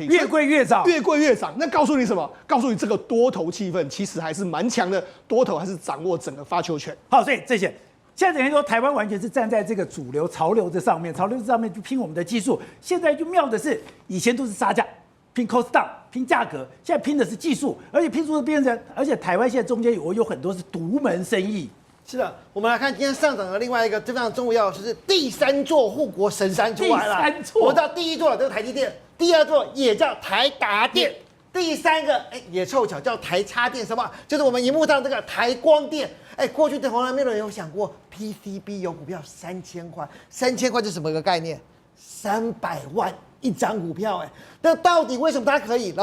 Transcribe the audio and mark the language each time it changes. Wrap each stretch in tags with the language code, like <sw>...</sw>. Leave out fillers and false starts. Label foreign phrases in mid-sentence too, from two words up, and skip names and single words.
<zh>越貴越漲，越貴越漲。那告訴你什麼？告訴你這個多頭氣氛其實還是蠻強的，多頭還是掌握整個發球權。好，所以這些現在等於說台灣完全是站在這個主流潮流這上面，潮流這上面就拼我們的技術。現在就妙的是，以前都是殺價，拼</zh> <en>cost down，</en> <zh>拼價格，现在拼的是技術，而且拼出的變成，而且台灣現在中間有很多是獨門生意。是的，我們來看今天上漲的另外一個非常重要，就是第3座護國神山出來了。第3座，我知道第1座就是台積電，第2座也叫台達電，第3個也湊巧叫台插電，什麼？就是我們熒幕上這個台光電。過去的從來沒有人有想過 PCB 有股票3000塊，3000塊是什麼一個概念？300萬一張股票，那到底為什麼它可以？</zh>